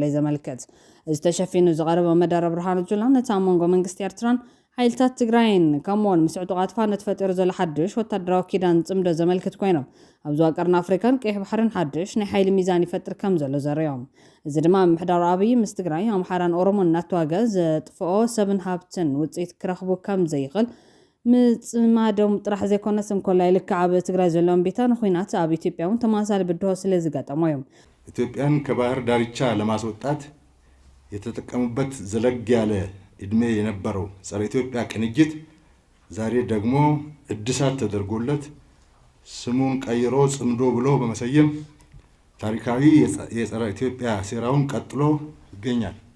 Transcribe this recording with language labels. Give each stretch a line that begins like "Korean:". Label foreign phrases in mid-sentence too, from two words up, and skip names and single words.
Tigrinya: ዘመልክት እዚ ተሸፊኑ ዝቐረበ መደረ ብርሃኑ ጁላ ነቲ ኣብ መንጎ መንግስቲ ኤርትራን ሓይልታት ትግራይን ከምኡውን ምስ ዕጡቓት ፋኖት ፈጢሩ ዘሎ ሓድሽ ወታደራዊ ኪዳን ጽምዶ ዘመልክት ኮይኖም ኣብ ዞባ ቀርኒ ኣፍሪካን ቀይሕ ባሕርን ሓድሽ ናይ ሓይሊ ሚዛን ይፈጥር ከም ዘሎ ዘርዮም እዚ ድማ ምሕዳር ኣብይ ምስ ትግራይ ኣምሓራን ኦሮሞን እናተዋግአ ዘጥፍኦ ሰብን ሃብትን ውፅኢት ክረኽቡ ከም ዘይኽእል ምጽማዶም ጥራሕ ዘይኮነስ እንኮላ ይልክዕ ኣብ ትግራይ ዘለዎም ቤታን ኩናት ኣብ ኢትዮጵያ እውን ተመሳሳሊ ብድሆ ስለ ዝገጠሞ እዮም
Amharic: ኢትዮጵያን ከባህር ዳርቻ ለማስወጣት የተጠቀሙበት ዘለግ ያለ እድሜ የነበረው ጸረ ኢትዮጵያ ቅንጅት ዛሬ ደግሞ እድሳት ተደርጎለት ስሙን ቀይሮ ጽምዶ ብሎ በመሰየም ታሪካዊ የጸረ ኢትዮጵያ ሴራውን ቀጥሎ ይገኛል።